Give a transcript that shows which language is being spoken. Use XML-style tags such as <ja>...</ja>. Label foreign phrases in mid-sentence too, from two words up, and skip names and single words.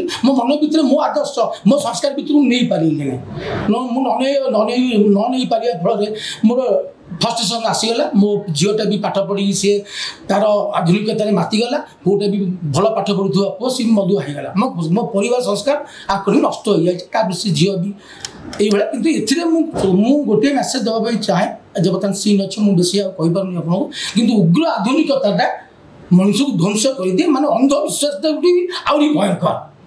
<or>ମୋ ମନ ଭିତରେ ମୋ ଆଦର୍ଶ ମୋ ସଂସ୍କାର ଭିତରୁ ନେଇପାରିଲି ନାହିଁ। ମୁଁ ନ ନେଇପାରିବା ଫଳରେ ମୋର ଫ୍ରଷ୍ଟ୍ରେସନ୍ ଆସିଗଲା। ମୋ ଝିଅଟା ବି ପାଠ ପଢ଼ିକି ସିଏ ତାର ଆଧୁନିକତାରେ ମାତିଗଲା, ପୁଅଟା ବି ଭଲ ପାଠ ପଢ଼ୁଥିବା ପୁଅ ସିଏ ମଦୁଆ ହେଇଗଲା। ମୋ ପରିବାର ସଂସ୍କାର ଆକରି ନଷ୍ଟ ହୋଇଯାଇଛି, ତାପରେ ସେ ଝିଅ ବି এইভাবে। କିନ୍ତୁ ଏଥିରେ ମୁଁ ଗୋଟିଏ ମେସେଜ ଦେବା ପାଇଁ ଚାହେଁ, ଯେ ବର୍ତ୍ତମାନ ସିନ୍ ଅଛି ମୁଁ ବେଶୀ ଆଉ କହିପାରୁନି ଆପଣଙ୍କୁ, କିନ୍ତୁ ଉଗ୍ର ଆଧୁନିକତାଟା ମଣିଷକୁ ଧ୍ୱଂସ କରିଦିଏ, ମାନେ ଅନ୍ଧବିଶ୍ୱାସଟା ଆହୁରି ଭୟଙ୍କର।</or>